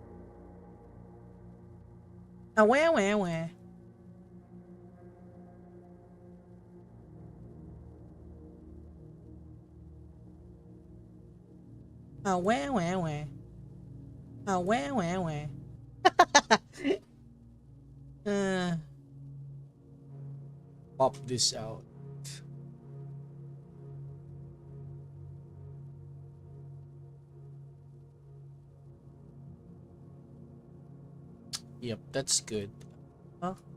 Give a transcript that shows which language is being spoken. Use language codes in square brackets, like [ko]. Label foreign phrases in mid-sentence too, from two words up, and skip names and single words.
[en] Wah, wah, wah. Wah, wah, wah. Wah, wah, wah. uh, Pop this out. Yep, that's good. Huh?